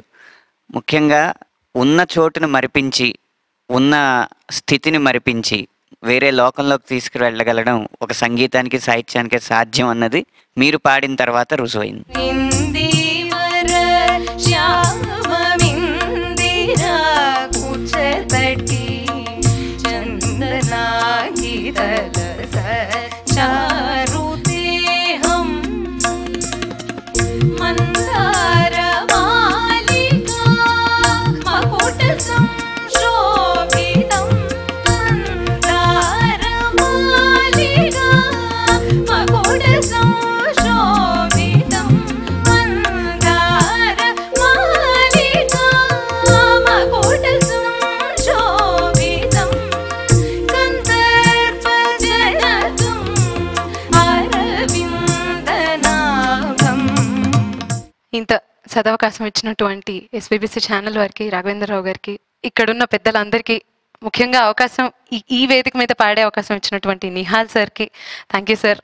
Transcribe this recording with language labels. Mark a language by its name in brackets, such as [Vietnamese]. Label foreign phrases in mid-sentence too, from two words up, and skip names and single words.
[Telugu] ముఖ్యంగా ఉన్న చోటును మరిపించి, ఉన్న స్థితిని మరిపించి వేరే లోకంలోకి తీసుకువెళ్ళగలడం ఒక సంగీతానికి, సాహిత్యానికి సాధ్యం అన్నది మీరు పాడిన తర్వాత రుజువైంది. [Sanskrit] चारुतेहं मन्दारमालिका मकुटसंशोभितं मन्दारमालिका मकुटसंशोभितं मन्दारमालिका मकुटसंशोभितं [Telugu] ఇంత సదవకాశం ఇచ్చినటువంటి ఎస్బీబీసీ ఛానల్ వారికి, రాఘవేంద్రరావు గారికి, ఇక్కడున్న పెద్దలందరికీ, ముఖ్యంగా అవకాశం ఈ వేదిక మీద పాడే అవకాశం ఇచ్చినటువంటి నిహాల్ సార్కి [English] thank you sir.